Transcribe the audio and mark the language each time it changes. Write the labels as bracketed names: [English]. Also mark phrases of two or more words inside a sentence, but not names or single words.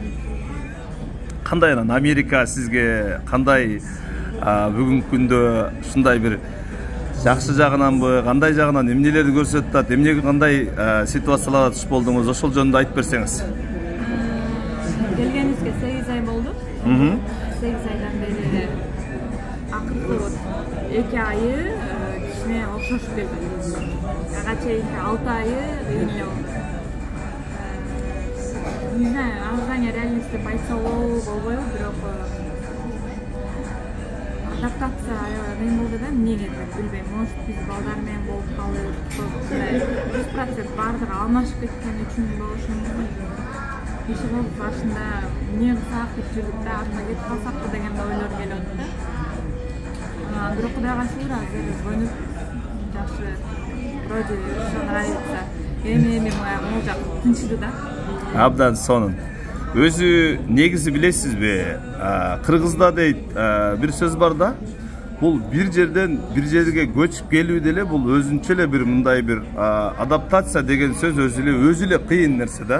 [Kyrgyz] Кандай анан Америка сизге кандай бүгүнкү күндө ушундай бир жакшы жагынанбы, кандай жагынан эмнелерди көрсөтүп атат, эмнеге кандай ситуацияларга туш болдуңуз, ошол жөнүндө айтып берсеңиз. Келгенибизге 8 ай болду. 8 айдан бери акыркы 2 айы кичине окшошуп келди. Ага чейинки 6 айы эмне болду. [Russian] Не знаю, ожидание реальности [Kyrgyz] деп айтса болбойбу, бирок адаптация мен болду да, эмнеге билбейм. Может, биз балдар менен болуп калдык, 100% баардыгы алмашып кеткен үчүн болушу мүмкүн. Иши болуп башында эмне кылсак деп жүрдүк да, артына кетип калсакпы деген ойлор келип атты да. Бирок Кудайга шүгүр, азыр көбүнүп жакшы, [Russian] вроде всё нравится. [Kyrgyz] Эми могул жак тынчыды да. Абдан сонун. Өзү негизи билесизби, кыргызда дейт бир сөз бар да, бул бир жерден бир жерге көчүп келүү деле бул өзүнчө эле бир мындай бир адаптация деген сөз өзү эле кыйын нерсе да.